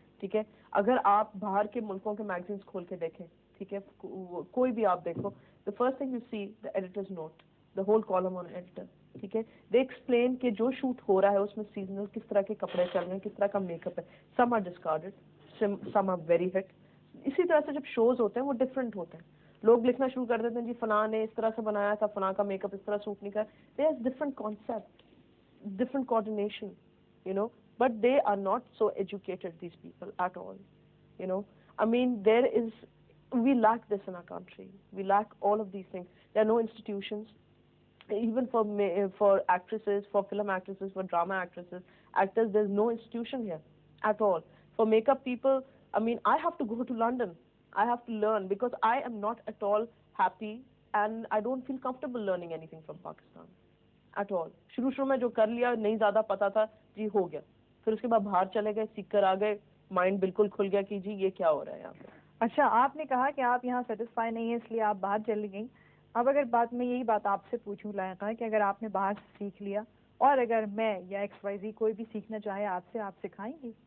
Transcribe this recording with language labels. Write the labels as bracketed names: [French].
[Urdu] ٹھیک ہے, اگر آپ باہر کے ملکوں کے میگزینس کھول کے دیکھیں, ٹھیک ہے, کوئی بھی آپ دیکھو, [English] the first thing you see the editor's note, the whole column on editor. [Urdu] ٹھیک ہے, [English] they explain [Urdu] کہ جو شوٹ ہو رہا ہے اس میں سیزنل کس طرح کے کپڑے چل رہے ہیں, کس طرح کا میک اپ ہے, [English] some are discarded, some are very hit. [Urdu] اسی طرح سے جب شوز ہوتے ہیں وہ ڈفرینٹ ہوتے ہیں. لوگ لکھنا شروع کر دیتے ہیں جی فلاں نے اس طرح سے بنایا تھا, فلاں کا میک اپ اس طرح سوٹ نہیں کر. [English] there is different concept, different coordination, you know, but they are not so educated, these people, at all. You know, I mean, we lack this in our country. We lack all of these things. There are no institutions, even for actresses, for film actresses, for drama actors, there's no institution here at all. For makeup people, I mean, I have to go to London. I have to learn because I am not at all happy and I don't feel comfortable learning anything from Pakistan at all. [Urdu] شروع میں جو کر لیا, نہیں زیادہ پتا تھا, جی ہو گیا. پھر اس کے بعد باہر چلے گئے, سیکھ کر آ گئے, مائنڈ بالکل کھل گیا کہ جی یہ کیا ہو رہا ہے یہاں پہ. اچھا, آپ نے کہا کہ آپ یہاں سیٹسفائی نہیں ہیں اس لیے آپ باہر چلی گئیں. اب اگر میں یہی بات آپ سے پوچھوں لائقہ کہ اگر آپ نے باہر سے سیکھ لیا اور اگر میں یا ایکس وائی زی کوئی بھی سیکھنا چاہے آپ سکھائیں گی؟